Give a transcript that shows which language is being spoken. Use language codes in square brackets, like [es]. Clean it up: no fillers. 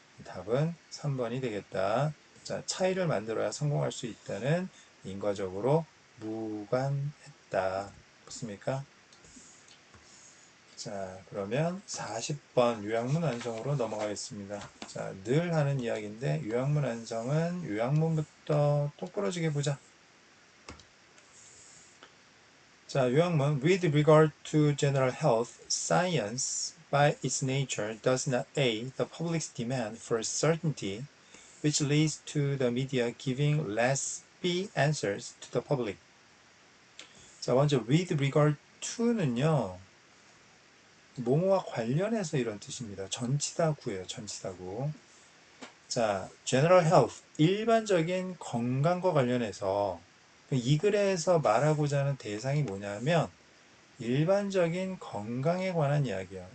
[ko] 답은 3번이 되겠다. 자, 차이를 만들어야 성공할 수 있다는 인과적으로 무관했다. 맞습니까? 자, 그러면 40번 요약문 완성으로 넘어가겠습니다. 자, 늘 하는 이야기인데 요약문 완성은 요약문부터 똑부러지게 보자. 자, 요약문. [en] With regard to general health, science by its nature does not aid the public's demand for certainty, which leads to the media giving less B answers to the public. [ko] 자, 먼저 with regard to는요, 뭐뭐와 관련해서 이런 뜻입니다. 전치다구예요. 전치다구. 자, general health, 일반적인 건강과 관련해서 이 글에서 말하고자 하는 대상이 뭐냐면 일반적인 건강에 관한 이야기예요.